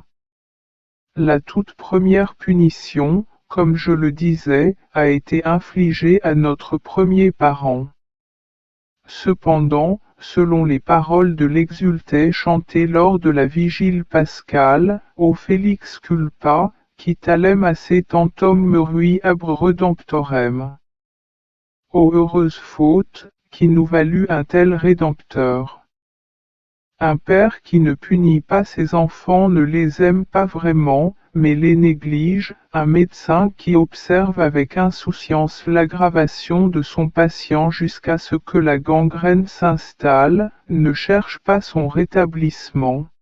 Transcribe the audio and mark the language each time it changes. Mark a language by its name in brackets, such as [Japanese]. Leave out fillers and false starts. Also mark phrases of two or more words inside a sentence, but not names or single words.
[French] La toute première punition, comme je le disais, a été infligée à notre premier parent. Cependant, selon les paroles de l'exultet chanté lors de la vigile pascale, ô [Latin] Felix culpa, qui talem asse tantum merui abre redemptorem. [French] Ô heureuse faute, qui nous valut un tel rédempteur. Un père qui ne punit pas ses enfants ne les aime pas vraiment, mais les néglige, un médecin qui observe avec insouciance l'aggravation de son patient jusqu'à ce que la gangrène s'installe, ne cherche pas son rétablissement.